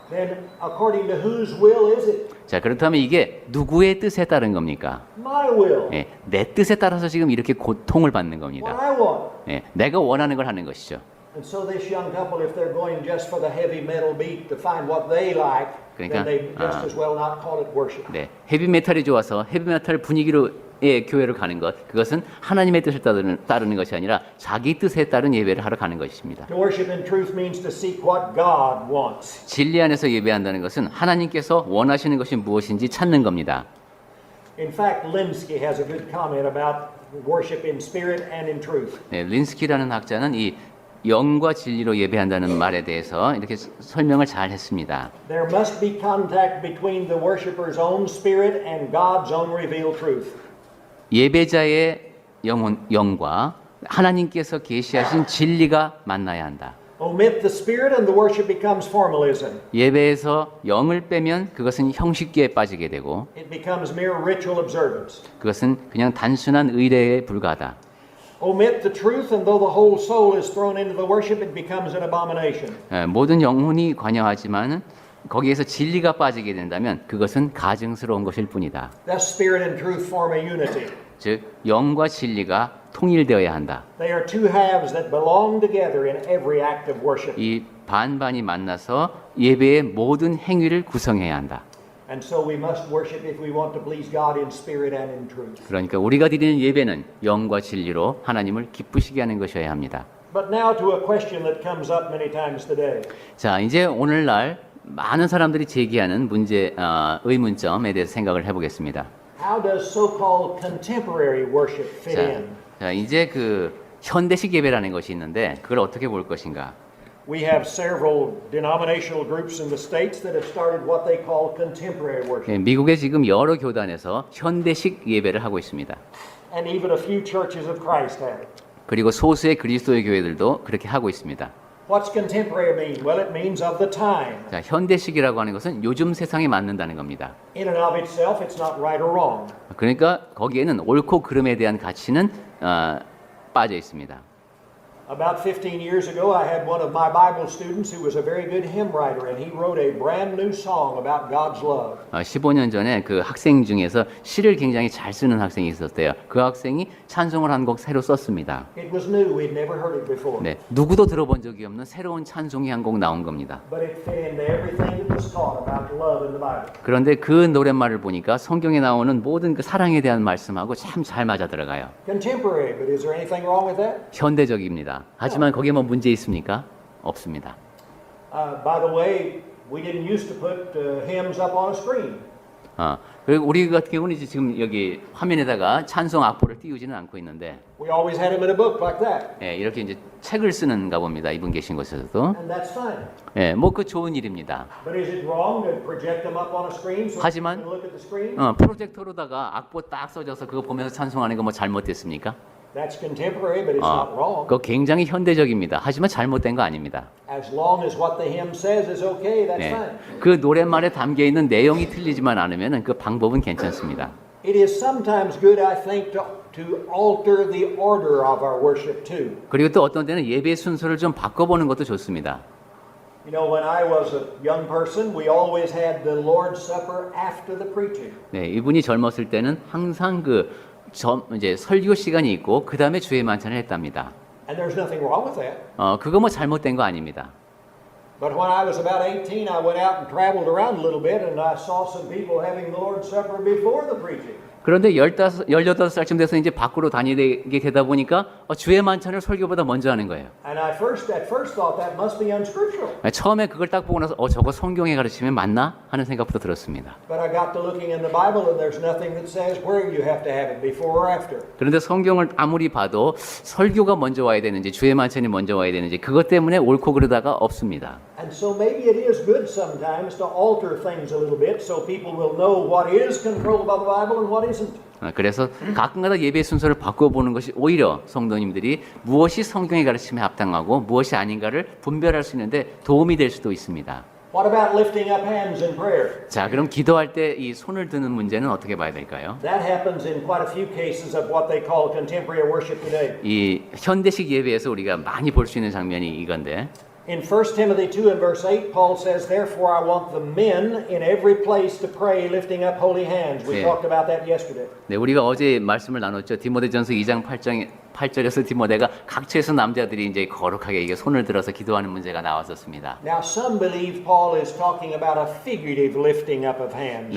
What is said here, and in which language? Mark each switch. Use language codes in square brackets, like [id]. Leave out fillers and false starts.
[en] Then according to whose will is it? [ko] 자, 그렇다면 이게 누구의 뜻에 따른 겁니까? [en] My will. [ko] 예, 내 뜻에 따라서 지금 이렇게 고통을 받는 [en] What [ko] 겁니다. [en] I want. [ko] 예, 내가 원하는 걸 하는 것이죠. [en] And so this young couple, if they're going just for the heavy metal beat to find what they like, [ko] 그러니까, [en] then they just as well not call it worship. [ko] 네, 헤비메탈이 좋아서 헤비메탈 분위기로 교회를 가는 것, 그것은 하나님의 뜻을 따르는 것이 아니라 자기 뜻에 따른 예배를 하러 가는 것입니다. [en] To worship in truth means to seek what God wants. [ko] 진리 안에서 예배한다는 것은 하나님께서 원하시는 것이 무엇인지 찾는 겁니다. [en] In fact, Linsky has a good comment about worship in spirit and in truth. [ko] 네, 린스키라는 학자는 이 영과 진리로 예배한다는 말에 대해서 이렇게 설명을 잘 했습니다. [en] There must be contact between the worshiper's own spirit and God's own revealed truth. [ko] 예배자의 영과 하나님께서 계시하신 진리가 만나야 한다. [en] Omit the spirit and the worship becomes formalism. [ko] 예배에서 영을 빼면 그것은 형식기에 빠지게 되고 [en] It becomes mere ritual observance. [ko] 그것은 그냥 단순한 의례에 불과하다. [en] Omit the truth and though the whole soul is thrown into the worship, it becomes an abomination. [ko] 모든 영혼이 관여하지만 거기에서 진리가 빠지게 된다면 그것은 가증스러운 것일 뿐이다. [en] Thus, spirit and truth form a unity. [ko] 즉 영과 진리가 통일되어야 한다. [en] They are two halves that belong together in every act of worship. [ko] 이 반반이 만나서 예배의 모든 행위를 구성해야 한다. [en] And so we must worship if we want to please God in spirit and in truth. [ko] 그러니까 우리가 드리는 예배는 영과 진리로 하나님을 기쁘시게 하는 것이어야 합니다. [en] But now to a question that comes up many times today. [ko] 자, 이제 오늘날 많은 사람들이 제기하는 의문점에 대해서 생각을 해보겠습니다. [en] How does so-called contemporary worship fit in? [ko] 자, 이제 그 현대식 예배라는 것이 있는데 그걸 어떻게 볼 것인가? [en] We have several denominational groups in the States that have started what they call contemporary worship. [ko] 미국의 지금 여러 교단에서 현대식 예배를 하고 있습니다. [en] And even a few churches of Christ have it. [ko] 그리고 소수의 그리스도의 교회들도 그렇게 하고 있습니다. [en] What's contemporary mean? Well, it means of the time. [ko] 자, 현대식이라고 하는 것은 요즘 세상에 맞는다는 겁니다. [en] In and of itself, it's not right or wrong. [ko] 그러니까 거기에는 옳고 그름에 대한 가치는 빠져 있습니다. [en] About 15 years ago, I had one of my Bible students who was a very good hymn writer, and he wrote a brand new song about God's love. [ko] 15년 전에 그 학생 중에서 시를 굉장히 잘 쓰는 학생이 있었대요. 그 학생이 찬송을 한 곡 새로 썼습니다. [en] It was new, we'd never heard it before. [ko] 네, 누구도 들어본 적이 없는 새로운 찬송이 한 곡 나온 겁니다. [en] But it fit into everything that was taught about love in the Bible. [ko] 그런데 그 노랫말을 보니까 성경에 나오는 모든 그 사랑에 대한 말씀하고 참 잘 맞아 들어가요. [en] Contemporary, but is there anything wrong with that? [ko] 현대적입니다. 하지만 거기에 뭐 문제 있습니까? 없습니다. [en] By the way, we didn't used to put hymns up on a screen. [ko] 그리고 우리 같은 경우는 이제 지금 여기 화면에다가 찬송 악보를 띄우지는 않고 있는데, [en] We always had them in a book like that, [ko] 예, 이렇게 이제 책을 쓰는가 봅니다. 이분 계신 곳에서도. [en] and that's fine. [ko] 예, 뭐 그 좋은 일입니다. [en] But is it wrong to project them up on a screen so [ko] 하지만, [en] you can look at the screen? [ko] 프로젝터로다가 악보 딱 써져서 그거 보면서 찬송하는 거 뭐 잘못됐습니까? [en] That's contemporary, but it's not wrong. [ko] 그거 굉장히 현대적입니다. 하지만 잘못된 거 아닙니다. [en] As long as what the hymn says is okay, that's [ko] 네. [en] fine. [ko] 그 노랫말에 담겨 있는 내용이 틀리지만 않으면 그 방법은 괜찮습니다. [en] It is sometimes good, I think, to alter the order of our worship too. [ko] 그리고 또 어떤 때는 예배 순서를 좀 바꿔보는 것도 좋습니다. [en] You know, when I was a young person, we always had the Lord's Supper after the preaching. [ko] 네, 이분이 젊었을 때는 항상 이제 설교 시간이 있고 그 다음에 주의 만찬을 했답니다. [en] And there's nothing wrong with that. [ko] 그거 뭐 잘못된 거 아닙니다. [en] But when I was about 18, I went out and traveled around a little bit, and I saw some people having the Lord's Supper before the preaching. [ko] 그런데 18살쯤 돼서 이제 밖으로 다니게 되다 보니까 주의 만찬을 설교보다 먼저 하는 거예요. [en] And I at first thought that must be unscriptural. [ko] 처음에 그걸 딱 보고 나서 저거 성경에 가르치면 맞나 하는 생각부터 들었습니다. [en] But I got to looking in the Bible, and there's nothing that says where you have to have it, before or after. [ko] 그런데 성경을 아무리 봐도 설교가 먼저 와야 되는지 주의 만찬이 먼저 와야 되는지 그것 때문에 옳고 그르다가 없습니다. [en] And so maybe it is good sometimes to alter things a little bit so people will know what is controlled by the Bible and what isn't. [ko] 그래서 가끔가다 예배 순서를 바꿔보는 것이 오히려 성도님들이 무엇이 성경의 가르침에 합당하고 무엇이 아닌가를 분별할 수 있는데 도움이 될 수도 있습니다. [en] What about lifting up hands in prayer? [ko] 자, 그럼 기도할 때 이 손을 드는 문제는 어떻게 봐야 될까요? [en] That happens in quite a few cases of what they call contemporary worship today. [ko] 이 현대식 예배에서 우리가 많이 볼 수 있는 장면이 이건데 [en] In 1 Timothy 2 and verse 8, Paul says, Therefore I want the men in every place to pray, lifting up holy hands. We [ko] 네. [en] talked about that yesterday. [ko] 네, 우리가 어제 말씀을 나눴죠. 디모데전서 2장 8절에서 디모데가 각처에서 남자들이 이제 거룩하게 이게 손을 들어서 기도하는 문제가 나왔었습니다. [en] Now some believe Paul is talking about a figurative lifting up of hands,